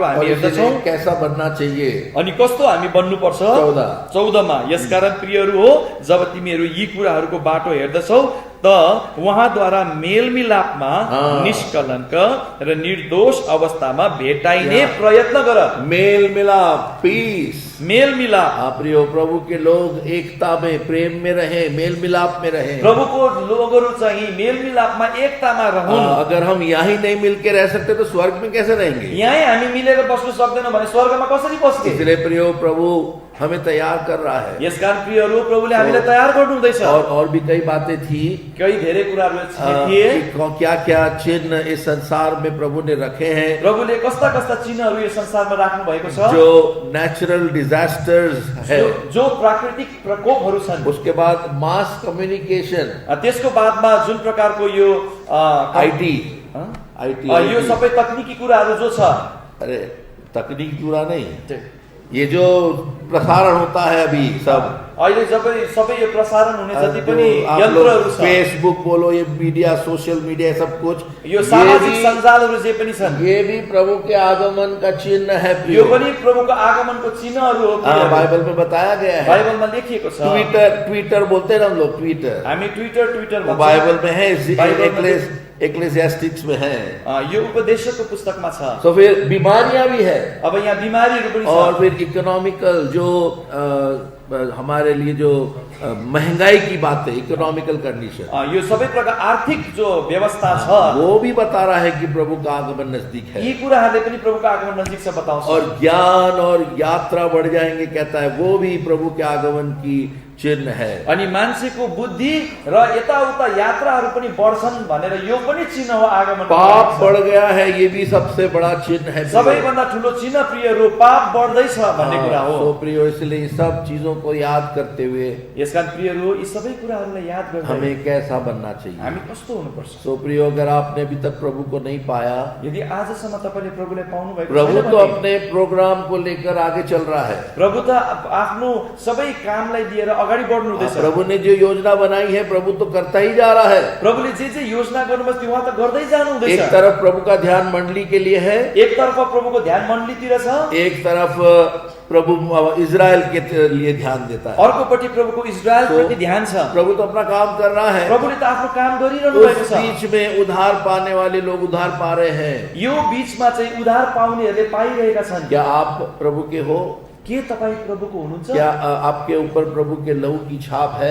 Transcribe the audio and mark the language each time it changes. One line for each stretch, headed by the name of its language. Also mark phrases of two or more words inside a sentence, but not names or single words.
Hindi: और
Nepali: हामी हेर्दछौँ।
Hindi: इसलिए कैसा बनना चाहिए?
Nepali: अनि कस्तो हामी बन्नुपर्छ? 14 मा, यसकारण प्रियहरू हो, जब तिमीहरू यी कुराहरूको बाटो हेर्दछौ त उहाँद्वारा मेलमिलापमा निष्कलङ्क र निर्दोष अवस्थामा भेटाइने प्रयत्न गर।
Hindi: मेल मिलाप, पीस,
Nepali: मेल मिलाप।
Hindi: प्रियो प्रभु के लोग एकता में, प्रेम में रहे, मेल मिलाप में रहे।
Nepali: प्रभुको लोगहरू चाहिँ मेल मिलापमा एकतामा रहौं।
Hindi: अगर हम यहीं नहीं मिल के रह सकते तो स्वर्ग में कैसे रहेंगे?
Nepali: यहीं हामी मिलेर बस्न सक्दैनौँ भने स्वर्गमा कसरी बस्ने?
Hindi: इसलिए प्रियो प्रभु हमें तैयार कर रहा है।
Nepali: यसकारण प्रियहरू प्रभुले हामीलाई तयार गर्नु हुँदैछ।
Hindi: और भी कई बातें थी,
Nepali: कई धेरै कुराहरू थिए,
Hindi: क्या क्या चिन्ह इस संसार में प्रभु ने रखे हैं,
Nepali: प्रभुले कस्ता कस्ता चिन्हहरू यो संसारमा राख्नु भएको छ,
Hindi: जो
English: natural disasters
Hindi: है,
Nepali: जो प्राकृतिक प्रकोपहरू छन्।
Hindi: उसके बाद
English: mass communication,
Nepali: त्यसको बादमा जुन प्रकारको यो
Hindi: आईटी,
Nepali: यो सबै तकनिकी कुराहरू जो छ,
Hindi: अरे तकनीकी पूरा नहीं, ये जो प्रसारण होता है अभी सब,
Nepali: अहिले सबै यो प्रसारण हुने जति पनि यन्त्रहरू छ,
Hindi: फेसबुक बोलो, ये मीडिया,
English: social media,
Hindi: सब कुछ,
Nepali: यो सामाजिक सञ्जालहरू जे पनि छन्,
Hindi: ये भी प्रभु के आगमन का चिन्ह है।
Nepali: यो पनि प्रभुको आगमनको चिन्हहरू हो।
Hindi: बाइबल में बताया गया है,
Nepali: बाइबलमा लेखिएको छ।
Hindi: ट्विटर बोलते हैं हम लोग, ट्विटर,
Nepali: हामी ट्विटर भन्छौँ,
Hindi: बाइबल में है, एक्लेसियास्टिक्स में है,
Nepali: यो उपदेशको पुस्तकमा छ।
Hindi: तो फिर बीमारियां भी है,
Nepali: अब यहाँ बिमारीहरू पनि छ,
Hindi: और फिर इकोनॉमिकल जो हमारे लिए जो महंगाई की बात है,
English: economical condition,
Nepali: यो सबै प्रकार आर्थिक जो व्यवस्था छ,
Hindi: वो भी बता रहा है कि प्रभु का आगमन नजदीक है।
Nepali: यी कुराहरूले पनि प्रभुको आगमन नजिक छ बताउँछ।
Hindi: और ज्ञान और यात्रा बढ़ जाएंगे कहता है, वो भी प्रभु के आगमन की चिन्ह है।
Nepali: अनि मान्छेको बुद्धि र यताउता यात्राहरू पनि बढ्छन् भनेर यो पनि चिन्ह हो आगमन।
Hindi: पाप बढ़ गया है, ये भी सबसे बड़ा चिन्ह है।
Nepali: सबैभन्दा ठुलो चिन्ह प्रियहरू पाप बढ्दैछ भन्ने कुरा हो।
Hindi: तो प्रियो, इसलिए सब चीजों को याद करते हुए
Nepali: यसकारण प्रियहरू यी सबै कुराहरूलाई याद गर्दै
Hindi: हमें कैसा बनना चाहिए,
Nepali: हामी कस्तो हुनुपर्छ।
Hindi: तो प्रियो, अगर आपने अभी तक प्रभु को नहीं पाया,
Nepali: यदि आजसम्म तपाईले प्रभुलाई पाउनु भएको
Hindi: प्रभु
Nepali: छैन
Hindi: तो
Nepali: भने,
Hindi: अपने प्रोग्राम को लेकर आगे चल रहा है।
Nepali: प्रभु त आफ्नो सबै कामलाई लिएर अगाडि बढ्नु हुँदैछ।
Hindi: प्रभु ने जो योजना बनाई है, प्रभु तो करता ही जा रहा है।
Nepali: प्रभुले जे योजना गर्नुभएको थियो उहाँ त गर्दै जानु हुँदैछ।
Hindi: एक तरफ प्रभु का ध्यान मंडली के लिए है,
Nepali: एक तरफ प्रभुको ध्यान मण्डलीतिर छ,
Hindi: एक तरफ प्रभु इजराइल के लिए ध्यान देता है,
Nepali: अर्कोपट्टि प्रभुको इजरायलप्रति ध्यान छ।
Hindi: प्रभु तो अपना काम कर रहा है,
Nepali: प्रभुले त आफ्नो काम गरिरहनु भएको
Hindi: उस
Nepali: छ।
Hindi: बीच में उधार पाने वाले लोग उधार पा रहे हैं।
Nepali: यो बीचमा चाहिँ उधार पाउनेहरूले पाइरहेका छन्।
Hindi: क्या आप प्रभु के हो?
Nepali: के तपाईँ प्रभुको हुनुहुन्छ?
Hindi: क्या आपके ऊपर प्रभु के लहू की छाप है?